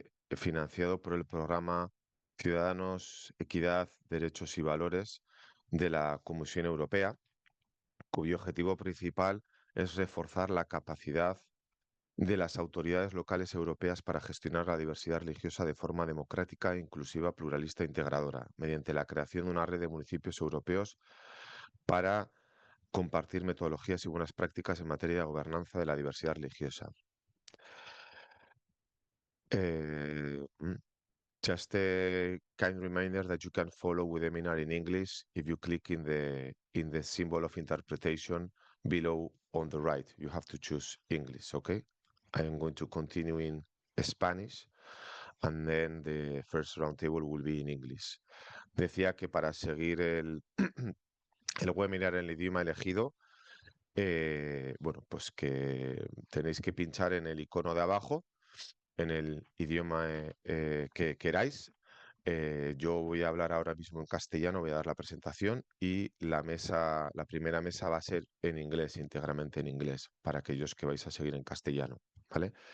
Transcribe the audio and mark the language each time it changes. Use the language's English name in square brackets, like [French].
[Spanish] financiado por el programa Ciudadanos, Equidad, Derechos y Valores de la Comisión Europea, cuyo objetivo principal es reforzar la capacidad de las autoridades locales europeas para gestionar la diversidad religiosa de forma democrática, inclusiva, pluralista e integradora, mediante la creación de una red de municipios europeos para compartir metodologías y buenas prácticas en materia de gobernanza de la diversidad religiosa. [English] Mm, Just a kind reminder that you can follow with the webinar in English if you click in the symbol of interpretation below on the right. You have to choose English, okay? I am going to continue in Spanish and then the first roundtable will be in English. [Spanish] Decía que para seguir el webinar en el idioma elegido, bueno, pues que tenéis que pinchar en el icono de abajo, en el idioma que queráis. Yo voy a hablar ahora mismo en castellano, voy a dar la presentación y la primera mesa va a ser en inglés, íntegramente en inglés, para aquellos que vais a seguir en castellano, ¿vale?